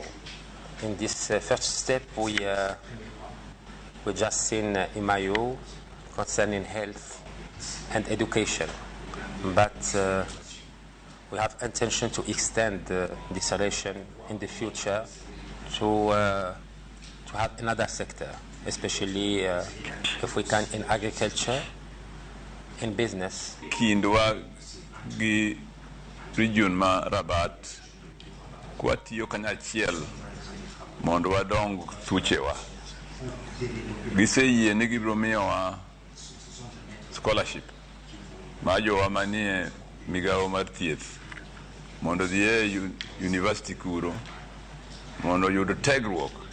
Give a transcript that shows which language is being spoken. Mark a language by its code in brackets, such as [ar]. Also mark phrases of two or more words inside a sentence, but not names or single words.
[en] In this first step, we just seen MIU concerning health and education, but we have intention to extend this relation in the future to have another sector, especially if we can in agriculture, in business. [luo] Kindwa gi region ma Rabat kwatiyo kanyachiel mondo wadong thuchewa. Giseyie ni gibiro miyowa scholarship ma jowa manie migawo mar thieth mondo dhie university kuro mondo yud tegruok